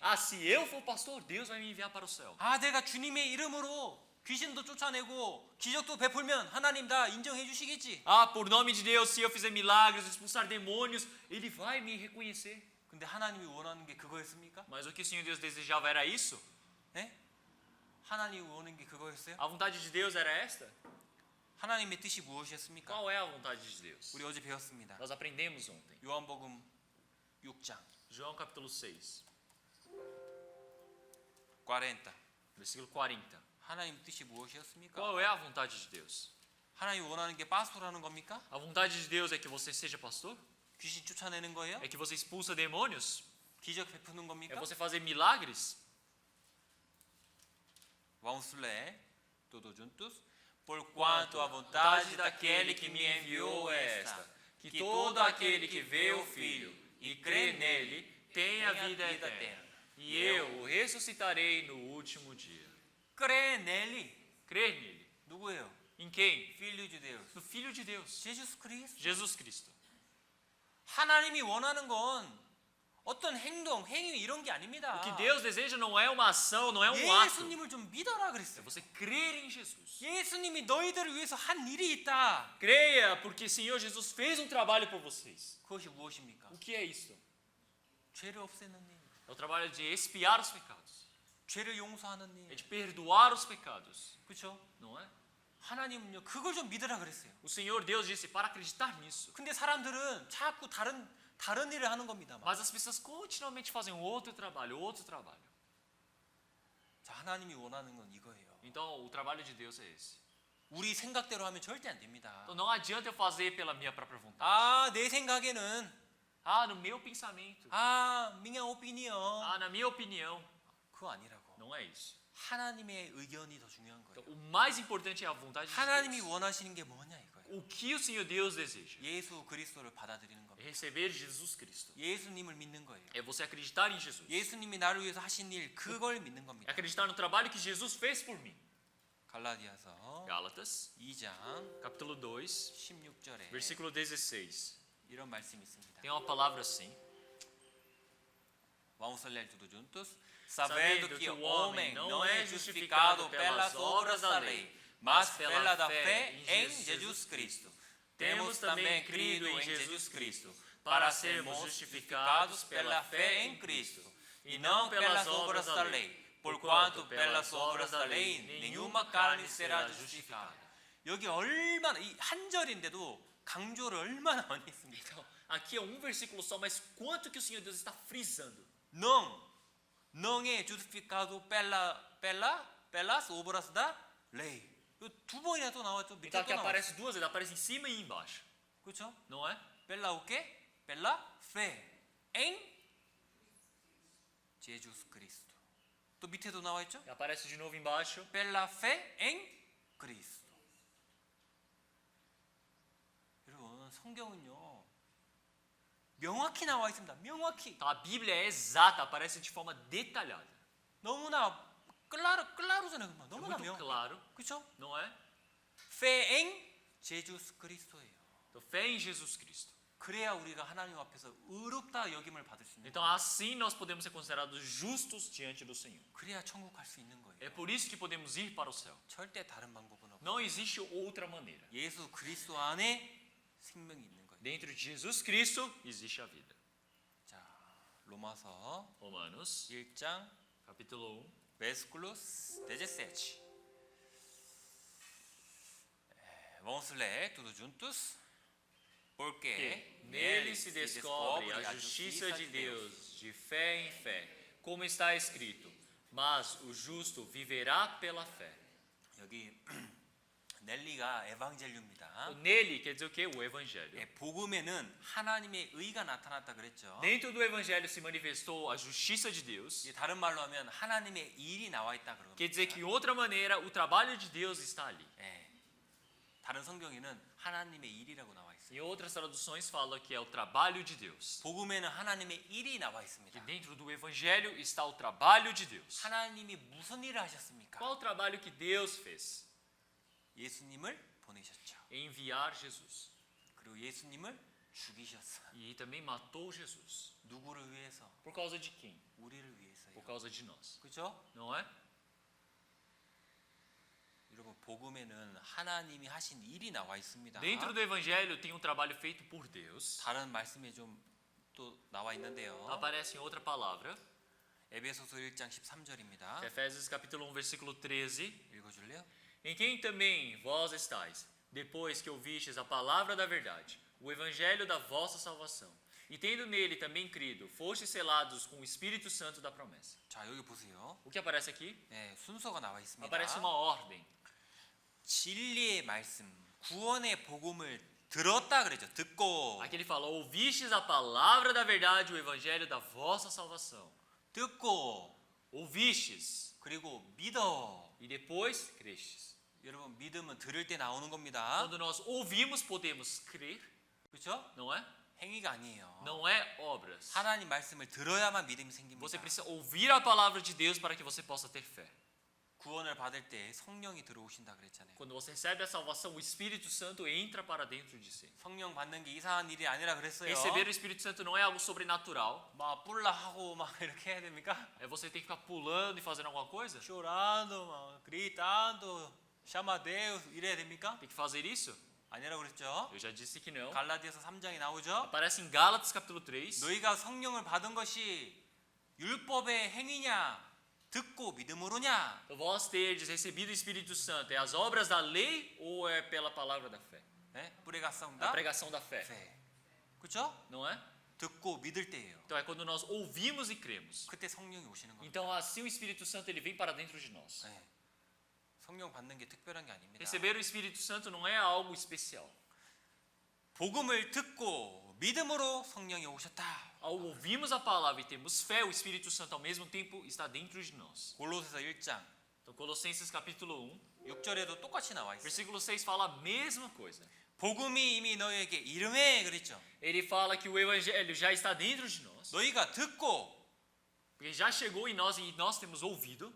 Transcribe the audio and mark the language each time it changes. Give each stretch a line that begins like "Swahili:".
Portuguese: Ah, se eu for pastor, Deus vai me enviar para o céu.
Korean: 아, 내가 주님의 이름으로 귀신도 쫓아내고 기적도 베풀면 하나님 다 인정해 주시겠지?
Portuguese: Ah, por nome de Deus, se eu fizer milagres, expulsar demônios, Ele vai me reconhecer.
Korean: 근데 하나님이 원하는 게 그거였습니까?
Portuguese: Mas o que o Senhor Deus desejava era isso?
Korean: 네? 하나님이 원하는 게 그거였어요?
Portuguese: A vontade de Deus era esta?
Korean: 하나님의 뜻이 무엇이었습니까?
Portuguese: Qual é a vontade de Deus?
Korean: 우리 어제 배웠습니다.
Portuguese: Nós aprendemos ontem.
Korean: 요한복음 6장
Portuguese: João capítulo 6,
Korean: 40.
Portuguese: versículo 40.
Korean: 하나님 뜻이 무엇이었습니까?
Portuguese: Qual é a vontade de Deus?
Korean: 하나님이 원하는 게 파스토라는 겁니까?
Portuguese: A vontade de Deus é que você seja pastor?
Korean: 귀신 쫓아내는 거예요?
Portuguese: É que você expulsa demônios?
Korean: 기적 베푸는
Portuguese: É
Korean: 겁니까?
Portuguese: você fazer milagres? Vamos ler todos juntos. Porquanto a vontade daquele que me enviou é esta, que todo aquele que vê o Filho e crê nele tenha vida eterna. E eu o ressuscitarei no último dia. crê nele. Crer nele.
Korean: 누구예요?
Portuguese: Em quem? Filho de Deus. No Filho de Deus.
Korean: 예수 그리스도.
Portuguese: Jesus Cristo.
Korean: 하나님이 원하는 건 어떤 행동, 행위 이런 게 아닙니다.
Portuguese: O que Deus deseja não é uma ação, não é um ato.
Korean: 예수님을 좀 믿어라
Portuguese: É
Korean: 그랬어요.
Portuguese: você crer em Jesus.
Korean: 예수님이 너희들을 위해서 한 일이 있다.
Portuguese: Creia, porque o Senhor Jesus fez um trabalho por vocês.
Korean: 그것이 무엇입니까?
Portuguese: O que é isso?
Korean: 죄를 없애는 일,
Portuguese: É o trabalho de expiar os pecados.
Korean: 죄를 용서하는
Portuguese: É
Korean: 일.
Portuguese: de perdoar os pecados.
Korean: 그렇죠?
Portuguese: Não é?
Korean: 하나님은요 그걸 좀 믿으라 그랬어요.
Portuguese: O Senhor Deus disse para acreditar nisso.
Korean: 근데 사람들은 자꾸 다른 일을 하는 겁니다.
Portuguese: Mas as pessoas continuamente fazem outro trabalho, outro trabalho.
Korean: 자, 하나님이 원하는 건 이거예요.
Portuguese: Então o trabalho de Deus é esse.
Korean: 우리 생각대로 하면 절대 안 됩니다.
Portuguese: Então não adianta eu fazer pela minha própria vontade.
Korean: 아, 내 생각에는
Portuguese: Ah, no meu pensamento. 아, minha opinião. Ah, na minha opinião.
Korean: 그거 아니라고.
Portuguese: Não é isso.
Korean: 하나님의 의견이 더 중요한 거예요.
Portuguese: Então, o mais importante é a vontade de
Korean: 하나님이
Portuguese: Deus.
Korean: 원하시는 게 뭐냐 이거예요.
Portuguese: O que o Senhor Deus deseja?
Korean: 예수 그리스도를 받아들이는
Portuguese: É
Korean: 겁니다.
Portuguese: receber Jesus Cristo.
Korean: 예수님을 믿는 거예요.
Portuguese: É você acreditar em Jesus.
Korean: 예수님이 나를 위해서 하신 일 그걸 믿는
Portuguese: É
Korean: 겁니다.
Portuguese: acreditar no trabalho que Jesus fez por mim.
Korean: 갈라디아서
Portuguese: Gálatas,
Korean: 2장
Portuguese: capítulo 2,
Korean: 16절에
Portuguese: versículo 16.
Korean: 이런 말씀이 있습니다.
Portuguese: Tem uma palavra assim. Vamos a ler tudo juntos. Sabendo que o homem não é justificado pelas obras da lei, mas pela da fé em Jesus Cristo. Temos também crido em Jesus Cristo, para sermos justificados pela fé em Cristo, e não pelas obras da lei, porquanto pelas obras da lei nenhuma carne será justificada.
Korean: 여기 얼마나 이 한 절인데도 강조를 얼마나 많이 했습니까?
Portuguese: Então, aqui é um versículo só, mas quanto que o Senhor Deus está frisando? não é justificado pelas obras da lei.
Korean: 두 번이나 또 나왔죠. 밑에
Portuguese: Então aqui
Korean: 나왔죠.
Portuguese: aparece duas vezes, aparece em cima e embaixo.
Korean: 그렇죠?
Portuguese: Não é? Pela o quê? Pela fé em Jesus Cristo.
Korean: 또 밑에도 나와 있죠?
Portuguese: E aparece de novo embaixo. Pela fé em Cristo.
Korean: 여러분 성경은요 명확히 나와 있습니다. 명확히
Portuguese: Então a Bíblia é exata, aparece de forma detalhada.
Korean: 너무나 claro잖아요.
Portuguese: É
Korean: 너무나
Portuguese: muito
Korean: 명.
Portuguese: claro,
Korean: 그렇죠?
Portuguese: não é? fé em Jesus Cristo예요. Então fé em Jesus Cristo.
Korean: 그래야 우리가 하나님 앞에서 의롭다 여김을 받을 수 있는
Portuguese: Então
Korean: 거예요.
Portuguese: assim nós podemos ser considerados justos diante do Senhor.
Korean: 그래야 천국 갈 수 있는 거예요.
Portuguese: É por isso que podemos ir para o céu.
Korean: 절대 다른 방법은 없어요.
Portuguese: Não existe outra maneira.
Korean: 예수 그리스도 안에 생명이 있는 거예요.
Portuguese: Dentro de Jesus Cristo existe a vida.
Korean: 자, 로마서
Portuguese: Romanos, 1장 capítulo 1. versículos 17. Vamos ler tudo juntos. Porque Nele se descobre a justiça de Deus, de fé em fé, como está escrito: mas o justo viverá pela fé.
Korean: 여기 넬리가 에반젤리입니다.
Portuguese: Nele quer dizer o quê? O Evangelho.
Korean: 예, 복음에는 하나님의 의가 나타났다 그랬죠.
Portuguese: Dentro do Evangelho se manifestou a justiça de Deus.
Korean: 예, 다른 말로 하면 하나님의 일이 나와 있다 그러거든요.
Portuguese: Quer dizer que, de outra maneira, o trabalho de Deus está ali.
Korean: 예, 다른 성경에는 하나님의 일이라고 나와 있어요.
Portuguese: Em outras traduções fala que é o trabalho de Deus.
Korean: 복음에는 하나님의 일이 나와
Portuguese: Que
Korean: 있습니다.
Portuguese: dentro do Evangelho está o trabalho de Deus.
Korean: 하나님이 무슨 일을 하셨습니까?
Portuguese: Qual o trabalho que Deus fez?
Korean: 예수님을 보내셨죠.
Portuguese: Enviar Jesus.
Korean: 그리고 예수님을 죽이셨어요.
Portuguese: E também matou Jesus.
Korean: 누구를 위해서?
Portuguese: Por causa de quem?
Korean: 우리를 위해서요.
Portuguese: Por causa de nós.
Korean: 그렇죠?
Portuguese: Não é?
Korean: 여러분 복음에는 하나님이 하신 일이 나와 있습니다.
Portuguese: Dentro do Evangelho tem um trabalho feito por Deus.
Korean: 다른 말씀에 좀 또 나와 있는데요.
Portuguese: Aparece em outra palavra.
Korean: 에베소서 1장 13절입니다.
Portuguese: Efésios capítulo 1, versículo 13.
Korean: 읽어줄래요?
Portuguese: Em quem também vós estáis, depois que ouvistes a palavra da verdade, o evangelho da vossa salvação, e tendo nele também crido, fostes selados com o Espírito Santo da promessa.
Korean: 자 여기 보세요.
Portuguese: O que aparece aqui?
Korean: 네, 순서가 나와 있습니다.
Portuguese: Aparece uma ordem.
Korean: 진리의 말씀, 구원의 복음을 들었다 그랬죠. 듣고
Portuguese: Aqui ele fala, ouvistes a palavra da verdade, o evangelho da vossa salvação.
Korean: 듣고
Portuguese: Ouvistes,
Korean: 그리고 믿어.
Portuguese: e depois crestes.
Korean: 여러분 믿음은 들을 때 나오는 겁니다.
Portuguese: Quando nós ouvimos, podemos crer,
Korean: 그렇죠?
Portuguese: não é?
Korean: 행위가 아니에요.
Portuguese: Não é obras.
Korean: 하나님 말씀을 들어야만 믿음이 생깁니다.
Portuguese: Você precisa ouvir a palavra de Deus para que você possa ter fé.
Korean: 구원을 받을 때 성령이 들어오신다 그랬잖아요.
Portuguese: Quando você recebe a salvação, o Espírito Santo entra para dentro de si.
Korean: 성령 받는 게 이상한 일이 아니라 그랬어요.
Portuguese: Receber o Espírito Santo não é algo sobrenatural.
Korean: 막 뿔라 하고 막 이렇게 해야 됩니까?
Portuguese: É você ter que ficar pulando e fazendo alguma coisa? chorando, 막 gritando, chama Deus
Korean: 이래야 됩니까?
Portuguese: Tem que fazer isso?
Korean: 아니라고 그랬죠.
Portuguese: Eu já disse que não.
Korean: 갈라디아서 3장에 나오죠.
Portuguese: Aparece em Gálatas capítulo 3.
Korean: 너희가 성령을 받은 것이 율법의 행위냐 듣고 믿음으로냐?
Portuguese: Então, vós terdes recebido o Espírito Santo, é as obras da lei ou é pela palavra da fé?
Korean: 네?
Portuguese: A 뿌레가성다. pregação da fé,
Korean: 그렇죠?
Portuguese: não é?
Korean: 듣고 믿을 때예요.
Portuguese: Então é quando nós ouvimos e cremos.
Korean: 그때 성령이 오시는 겁니다.
Portuguese: Então assim o Espírito Santo ele vem para dentro de nós.
Korean: 네. 성령 받는 게 특별한 게 아닙니다.
Portuguese: Receber o Espírito Santo não é algo especial.
Korean: 복음을 듣고 믿음으로 성령이 오셨다.
Portuguese: Ao ouvirmos a palavra e termos fé, o Espírito Santo ao mesmo tempo está dentro de nós.
Korean: 골로새서 1장
Portuguese: Então Colossenses capítulo 1,
Korean: 6절에도 똑같이 나와 있어요.
Portuguese: versículo 6 fala a mesma coisa.
Korean: 복음이 이미 너희에게 이름에 그랬죠.
Portuguese: Ele fala que o evangelho já está dentro de nós,
Korean: 너희가 듣고
Portuguese: porque já chegou em nós e nós temos ouvido.